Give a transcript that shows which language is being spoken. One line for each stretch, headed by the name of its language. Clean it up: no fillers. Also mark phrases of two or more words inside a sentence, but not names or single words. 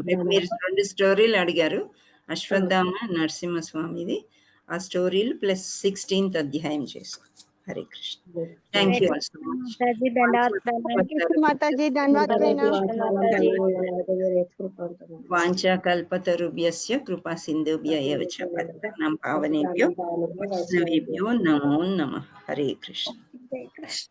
Telugu: రేపు మీరు 2 స్టోరీలు అడిగారు, అశ్వత్థామ నరసింహస్వామిది. ఆ స్టోరీలు ప్లస్ 16th అధ్యాయం చేసుకో.
English: హరే కృష్ణ. Thank you all so much.
Telugu: మాతాజీ
Sanskrit: వాంఛాకల్పతరుభ్యస్య కృపా సింధుభ్య ఏవ చ పతితానాం పావనేభ్యో వైష్ణవేభ్యో నమో నమః. హరే కృష్ణ.